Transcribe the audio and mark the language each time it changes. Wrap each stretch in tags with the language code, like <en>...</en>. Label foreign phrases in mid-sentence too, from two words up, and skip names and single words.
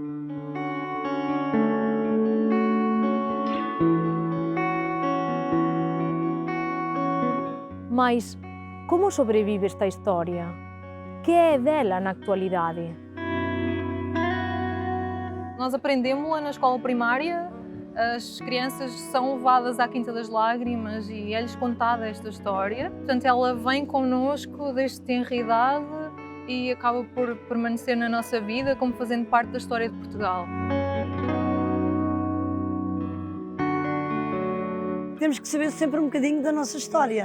<gl>Mais, como sobrevive esta historia? Que é dela na actualidade?</gl> <pt>Nós aprendemos-la na escola primária. As crianças são levadas à Quinta das Lágrimas e é-lhes contada esta história. Portanto, ela vem connosco desde tenra idade e acaba por permanecer na nossa vida como fazendo parte da história de Portugal. Temos que saber sempre um bocadinho da nossa história.</pt>